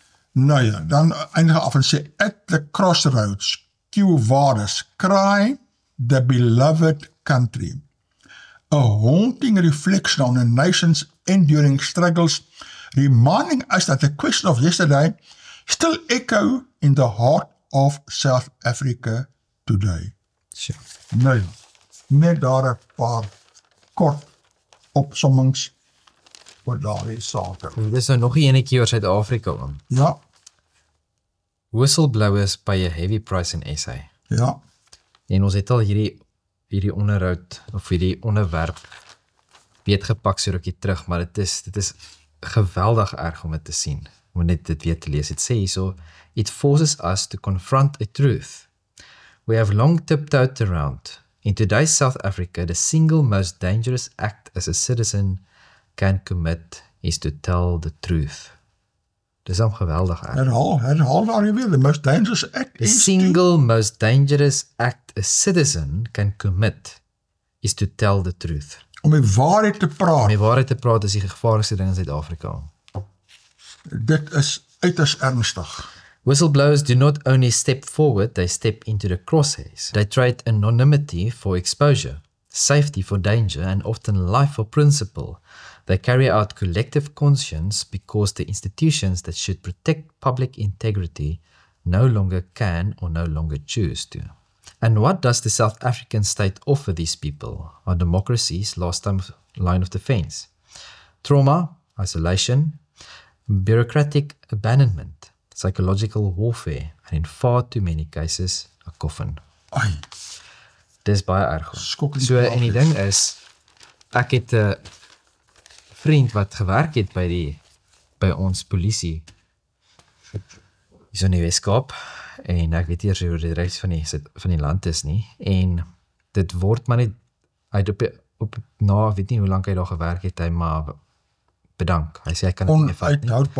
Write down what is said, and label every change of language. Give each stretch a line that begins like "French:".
Afrikaans: Nou ja, dan eindig af en sê,
English: at the crossroads, Quo Vadis, cry the beloved country. A haunting reflection on a nation's enduring struggles, reminding us that the question of yesterday still echo in the heart of South Africa today. Sure.
Afrikaans: Nou ja, net daar 'n paar kort opsommings oor daardie sake. Dis nou nog 'n enetjie oor Suid-Afrika aan. Ja.
English: Whistleblowers pay a heavy price in SA.
Afrikaans: Ja. En ons het al hierdie onderhoud of hierdie onderwerp beetgepak so rukkie terug, maar dit is geweldig erg om dit te sien. Om net dit weer te lees. Dit sê hierso,
English: it forces us to confront a truth we have long tiptoed around. In today's South Africa, the single most dangerous act as a citizen can commit is to tell the truth.
Afrikaans: Dis am geweldig erg. Herhaal daar weer,
English: the most dangerous act The is single most dangerous act a citizen can commit is to tell the truth.
Afrikaans: om die waarheid te praat. Om die waarheid te praat is die gevaarlikste ding in Suid-Afrika. Dit is uiters ernstig.
English: Whistleblowers do not only step forward, they step into the crosshairs. They trade anonymity for exposure, safety for danger, and often life for principle. They carry out collective conscience because the institutions that should protect public integrity no longer can or no longer choose to. And what does the South African state offer these people? Our democracy's last line of defense. Trauma, isolation, bureaucratic abandonment, psychological warfare, and in far too many cases, a coffin.
Afrikaans: Ai, Dis baie erg. Skokkend So, en die ding is, ek het 'n vriend wat gewerk het by ons polisie hier in die Weskaap, en ek weet eers hoe die res van die land is nie, en dit word maar net, hy het weet nie hoe lang hy daar gewerk het, hy maar bedank, hy sê hy kan dit nie vat nie.